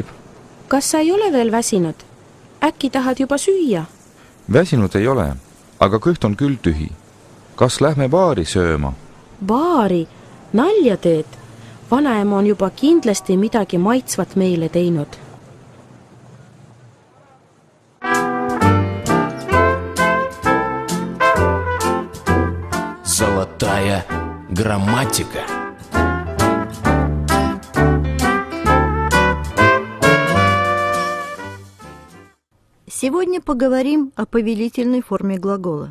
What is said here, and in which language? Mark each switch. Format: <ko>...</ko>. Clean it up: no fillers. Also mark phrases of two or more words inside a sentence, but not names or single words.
<et>Kas sa ei ole veel väsinud? Äkki tahad juba süüa? Väsinud ei ole, aga kõht on küll tühi. Kas lähme baari sööma? Baari? Nalja teed? Vanaema on juba kindlasti midagi maitsvat meile teinud.</et> <ru>Золотая грамматика. Сегодня поговорим о повелительной форме глагола.</ru>